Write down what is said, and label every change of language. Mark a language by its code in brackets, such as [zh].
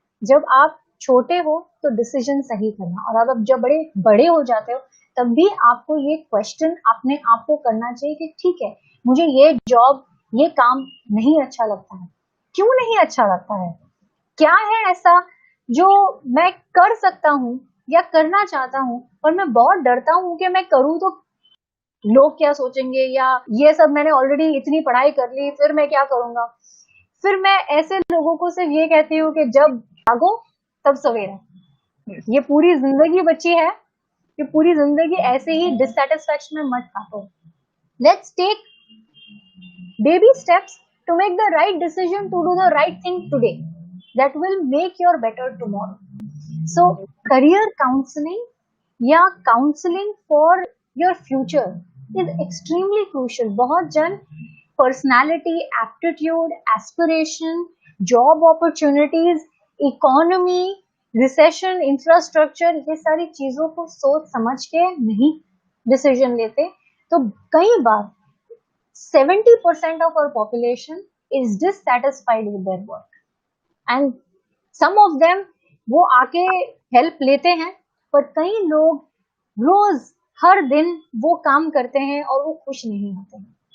[hi] जब आप छोटे हो तो डिसीजन सही करना, और अब जब बड़े हो जाते हो, तब भी आपको ये क्वेश्चन अपने आप को करना चाहिए कि ठीक है, मुझे ये जॉब, ये काम नहीं अच्छा लगता है, क्यों नहीं अच्छा लगता है, क्या है ऐसा जो मैं कर सकता हूँ या करना चाहता हूँ, पर मैं बहुत डरता हूँ कि मैं करूँ तो लोग क्या सोचेंगे, या ये सब मैंने ऑलरेडी इतनी पढ़ाई कर ली, फिर मैं क्या करूंगा। फिर मैं ऐसे लोगों को सिर्फ ये कहती हूँ कि जब जागो तब सवेरा। ये पूरी जिंदगी बची है, ये पूरी जिंदगी ऐसे ही डिससैटिस्फैक्शन में मत काटो। [en] Let's take baby steps to make the right decision, to do the right thing today that will make your better tomorrow. So career counseling या counseling for your future is extremely crucial. [hi] बहुत जन [en] personality, aptitude, aspiration, job opportunities, economy, [hi] recession, infrastructure, ये सारी चीजों को सोच समझ के नहीं डिसीजन लेते, तो कई बार [en] 70% of our population is dissatisfied with their work, and some of them [hi] वो आके हेल्प लेते हैं, पर कई लोग रोज हर दिन वो काम करते हैं और वो खुश नहीं होते हैं।